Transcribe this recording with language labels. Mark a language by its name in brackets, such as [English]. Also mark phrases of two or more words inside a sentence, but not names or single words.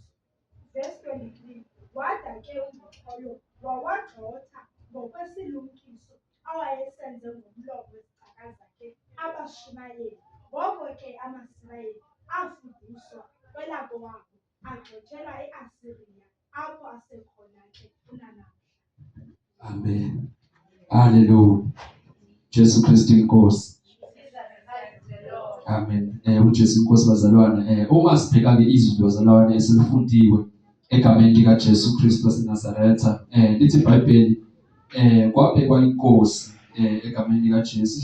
[Xhosa] Verse 23, wada ke uNdikhoyo wawagxotha ngokwesilumkiso awayesenze ngomlomo wezicaka zakhe abaShumayeli. Ngoko ke amaSirayeli afuduswa kwelakowabo, agxothelwa eAsiriya, apho asekhona ke kunanamhla. Amen. [Zulu] Hallelujah. Jesu Kristu inkosi. Amen. uJesu inkosi bazalwane. Uma sibheka ke izwi bazalwane eselifundiwe egameni lika Jesu Kristu waseNazaretha, lithi iBhayibheli kwabekwa inkosi egameni lika Jesu.